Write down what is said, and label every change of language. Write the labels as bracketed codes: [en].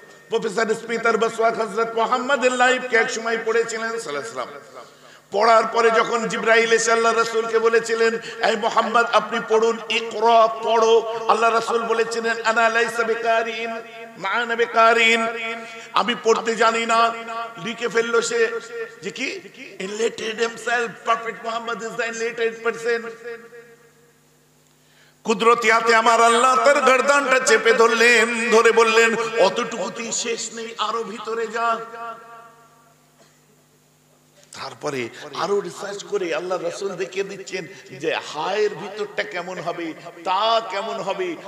[bn] Professor স্মিতার বেসওয়াক হযরত মুহাম্মদের লাইফকে এক সময় পড়েছিলেন সাল্লাল্লাহু আলাইহি ওয়াসাল্লাম। পড়ার পরে যখন জিবরাইল এসে আল্লাহ রাসূলকে বলেছিলেন, এই মুহাম্মদ আপনি পড়ুন, ইকরা, পড়ো। আল্লাহ রাসূল বলেছিলেন, [ar] আনা লাইসা বিকারিন মা'আনা বিকারিন, [bn] আমি পড়তে জানি না। লিখে ফেললো সে যে কি [en] enlightened himself, prophet Muhammad is the enlightened person। [bn] কুদরতি হাতে আমার আল্লাহ তার গর্দানটা চেপে ধরলেন, ধরে বললেন, অতটুকুতেই শেষ নেই, আরো ভিতরে যা। তারপরে আরো রিসার্চ করে আল্লাহ রাসূল দেখিয়ে দিচ্ছেন যে হায়ের ভিতরটা কেমন হবে, তা কেমন হবে।